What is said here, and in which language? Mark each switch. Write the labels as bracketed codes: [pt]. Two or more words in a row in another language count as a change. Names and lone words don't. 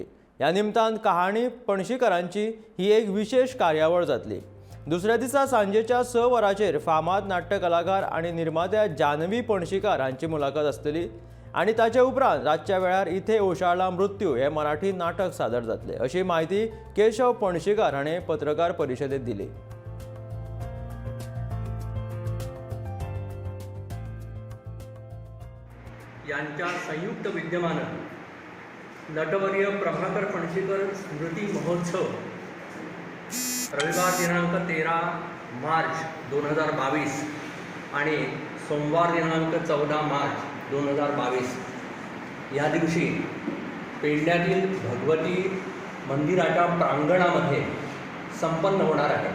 [kok] या निमतान कहाणी पणशीकरांची ही एक विशेष कार्यावळ जातली। दुसऱ्या दिसा सांजेच्या 6 वरांचेर फामाद नाट्य कलाकार आणि निर्मात्या जानवी पणशीकर हांची मुलाखत आसतली आणि ताचे उपरांत रातच्या वेळार इथे ओशाळला मृत्यू हे मराठी नाटक सादर जातले, अशी माहिती केशव पणशीकर हाणें पत्रकार परिशदेत दिली। [mr] यांच्या संयुक्त विद्यमानं नटवर्य प्रभाकर पणशीकर स्मृती महोत्सव रविवार दिनांक 13 मार्च 2022 आणि सोमवार दिनांक 14 मार्च 2022 या दिवशी पेडण्यातील भगवती मंदिराच्या प्रांगणामध्ये संपन्न होणार आहे।